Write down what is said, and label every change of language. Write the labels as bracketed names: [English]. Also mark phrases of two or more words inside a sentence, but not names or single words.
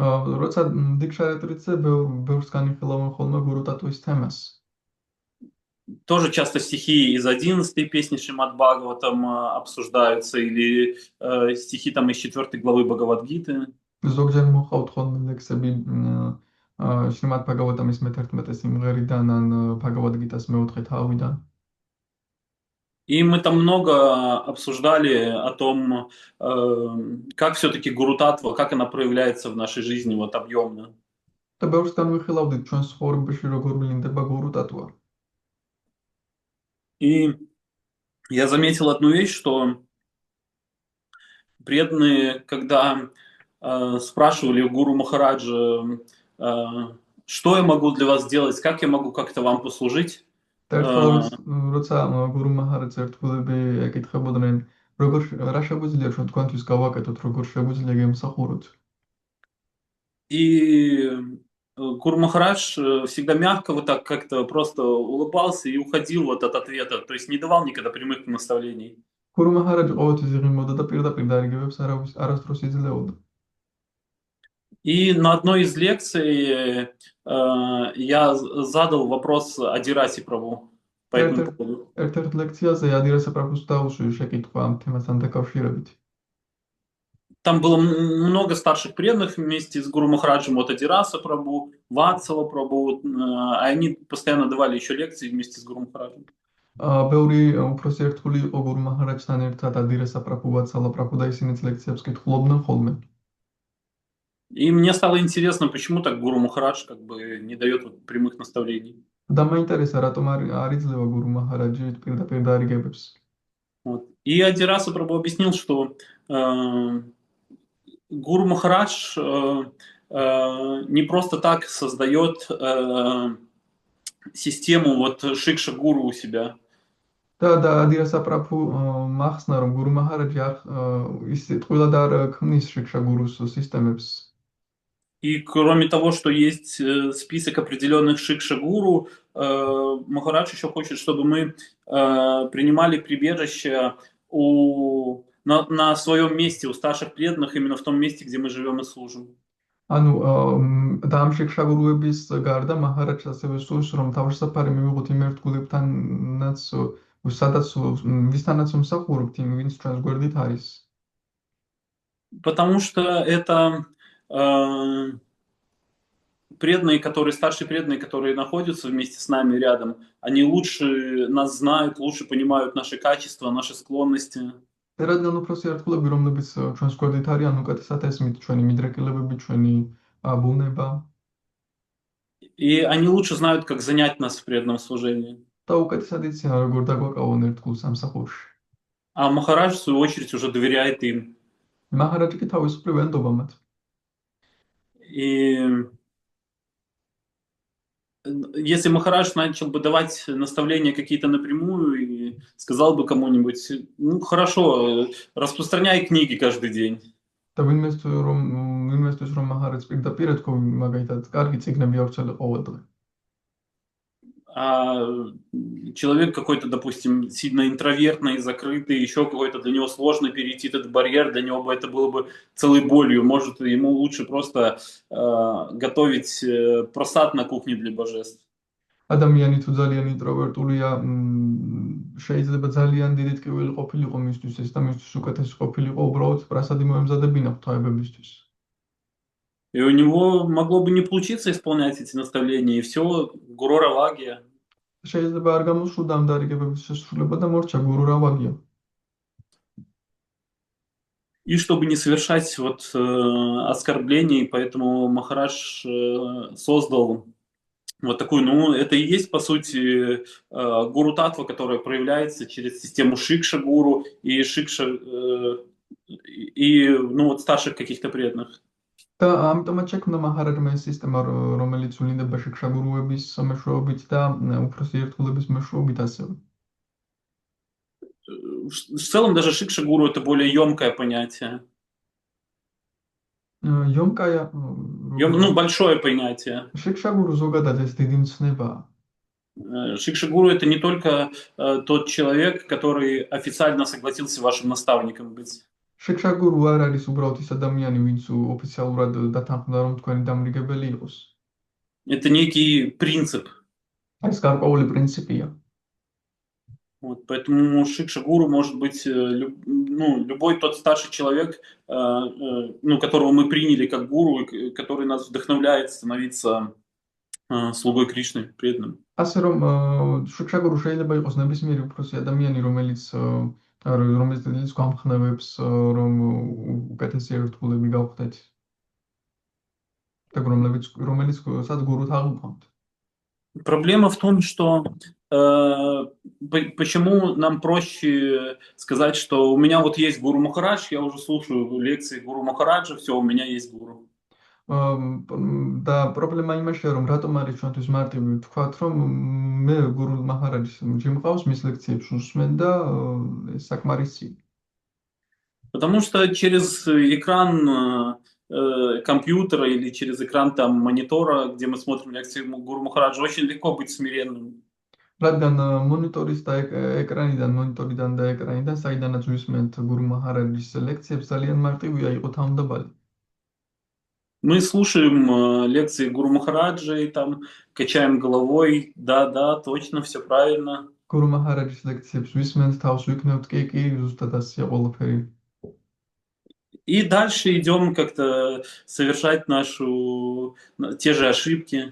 [Georgian] როცა დიქშარეტრიცე ბევრს განიხილავენ ხოლმე გურუ ტატუის თემას. [Russian] Тоже часто стихи из 11 песни Шримад Бхагаватам обсуждаются, или стихи там из 4 главы Бхагавад-гиты. [Georgian] ზოგჯერ მოყავთ ხოლმე ლექსები შრიმად ბhagavatam-ის მე-11 სიმღერიდან ან ბhagavad-გიტას მე-4 თავიდან. [Russian] И мы там много обсуждали о том, как все-таки Гуру Татва, как она проявляется в нашей жизни вот объемно. [Georgian] და ბევრს განვიხილავდით ჩვენს ცხოვრებაში როგორ ვლინდება გურუ ტატუა. [Russian] И я заметил одну вещь, что преданные, когда спрашивали у Гуру Махараджа, что я могу для вас сделать, как я могу как-то вам послужить, [Georgian] და ერთხელ როცა გურუ მაჰარაჯს ერთგულები ეკითხებოდნენ, რა შეგვიძლია ჩვენ თქვენთვის გავაკეთოთ, როგორ შეგვიძლია გემსახუროთ. [Russian] И Гуру Махарадж всегда мягко вот так как-то просто улыбался и уходил вот от ответа, то есть не давал никогда прямых наставлений. [Georgian] გურუ მაჰარაჯი ყოველთვის იღიმოდა და პირდაპირ დარიგებებს არასდროს იძლეოდა. [Russian] И на одной из лекций я задал вопрос Адираси Прабху по этому поводу. [Georgian] ერთ-ერთ ლექციაზე ადირასა პრაბჰუს დაუშვი შეკითხვა ამ თემასთან დაკავშირებით. [Russian] Там было много старших преданных вместе с Гуру Махараджем, вот Адираса Прабху, Ватсала Прабху, они постоянно давали еще лекции вместе с Гуру Махараджем. [Georgian] ბევრი უფროსი ერთგული იყო გურუ მაჰარაჯთან ერთად ადირასა პრაბჰუ, ვატსალა პრაბჰუ და ისინიც ლექციებს კითხულობდნენ ხოლმე. [Russian] И мне стало интересно, почему так Гуру Махарадж как бы не дает вот прямых наставлений. [Georgian] და მაინტერესა რატომ არ იძლევა გურუ მაჰარაჯი პირდაპირ დარიგებებს. [Russian] Вот. И Адираса Прабху объяснил, что Гуру Махарадж не просто так создает систему вот Шикша Гуру у себя. [Georgian] და ადირასა პრაბჰუ მახსნა რომ გურუ მაჰარაჯი ის თყვილად არ ქმნის შიქშა გურუს სისტემებს. [Russian] И кроме того, что есть список определенных шикша-гуру, Махарадж еще хочет, чтобы мы принимали прибежище на своем месте, у старших преданных, именно в том месте, где мы живем и служим. [Georgian] ანუ და ამ შიქშა გურუების გარდა მაჰარაჯს ასევე სურს რომ თავშესაფარი მივიღოთ იმ ერთგულებთანაც სადაც ვისთანაც ვმსახურებთ, ვინც ჩვენს გვერდით არის. [Russian] Потому что это преданные, старшие преданные, которые находятся вместе с нами рядом, они лучше нас знают, лучше понимают наши качества, наши склонности. [Georgian] რადგან უფროსი ერთგულები, რომლებიც ჩვენს გვერდით არიან, უკეთესად ესმით ჩვენი მიდრეკილებები, ჩვენი ბუნება. [Russian] И они лучше знают, как занять нас в преданном служении. [Georgian] და უკეთესად იციან, როგორ დაგვაკავონ ერთგულ სამსახურში. [Russian] А Махарадж, в свою очередь, уже доверяет им. [Georgian] მაჰარაჯი კი თავისუფლად ენდობა მათ. [Russian] И если Махарадж начал бы давать наставления какие-то напрямую и сказал бы кому-нибудь, ну хорошо, распространяй книги каждый день. [Georgian] და ვინმესთვის რომ მაჰარაჯს პირდაპირ ეთქვა, მაგალითად, კარგი წიგნები ავრცელე ყოველდღე. [Russian] А человек какой-то, допустим, сильно интровертный, закрытый, еще какой-то, для него сложно перейти этот барьер, для него бы это было бы целой болью. Может, ему лучше просто готовить просад на кухне для божеств. [Georgian] ადამიანი თუ ძალიან ინტროვერტულია, შეიძლება ძალიან დიდი ტკივილი ყოფილიყო მისთვის ეს და მისთვის უკეთესი ყოფილიყო უბრალოდ პრასადი მოემზადებინა ღვთაებებისთვის. [Russian] И у него могло бы не получиться исполнять эти наставления, и все, гуру равагия. [Georgian] შეიძლება არ გამოსულდა ამ დარიგებების შესრულება და მორჩა გურუ რავაგია. [Russian] И чтобы не совершать вот оскорблений, поэтому Махарадж создал вот такую, ну, это и есть, по сути, гуру татва, которая проявляется через систему шикша-гуру и ну, вот старших каких-то преданных. [Georgian] და ამიტომაც შექმნა მაჰარაჯმა ეს სისტემა, რომელიც ვლინდება შიქშა გურუების მეშვეობით და უფროსი ერთგულების მეშვეობით ასევე. [Russian] В целом даже шикша-гуру это более емкое понятие. Ёмкая, Ну, большое понятие. [Georgian] შიქშა გურუ ზოგადად ეს დიდი მცნებაა. [Russian] Шикша-гуру это не только тот человек, который официально согласился вашим наставником быть. [Georgian] შეკშა გურუ არ არის უბრალოდ ის ადამიანი, ვინც ოფიციალურად დათანხმდა, რომ თქვენი დამრიგებელი იყოს. [Russian] Это некий принцип. [Georgian] ეს გარკვეული პრინციპია. [Russian] Вот, поэтому Шикша-гуру может быть любой тот старший человек, которого мы приняли как гуру, который нас вдохновляет становиться слугой Кришны, преданным. [Georgian] ასე რომ შეკშა გურუ შეიძლება იყოს ნებისმიერი უფროსი ადამიანი, რომელიც გვამხნევებს, რომ უკეთესი ერთგულები გავხდეთ. და რომელიც სადაც გურუთ აღვქვამთ. [Russian] Проблема в том, что почему нам проще сказать, что у меня вот есть Гуру Махарадж, я уже слушаю лекции Гуру Махараджа, все, у меня есть гуру. [Georgian] და პრობლემა იმაშია, რომ რატომ არის ჩვენთვის მარტივი ვთქვათ, რომ მე გურუ მაჰარაჯის მყავს, მის ლექციებს უსმენ და ეს საკმარისია. [Russian] Потому что через экран компьютера или через экран там монитора, где мы смотрим лекции Гуру Махараджа, очень легко быть смиренным. [Georgian] რადგან მონიტორის და მონიტორიდან და ეკრანიდან, საიდანაც ვისმენთ გურუ მაჰარაჯის ლექციებს, ძალიან მარტივია იყო თავმდაბალი. [Russian] Мы слушаем лекции Гуру Махараджа и там качаем головой, да, точно, все правильно. [Georgian] გურუ მაჰარაჯის ლექციებს ვისმენთ, თავს ვიქნევთ, კი, ზუსტად ასეა ყველაფერი. [Russian] И дальше идем как-то совершать те же ошибки.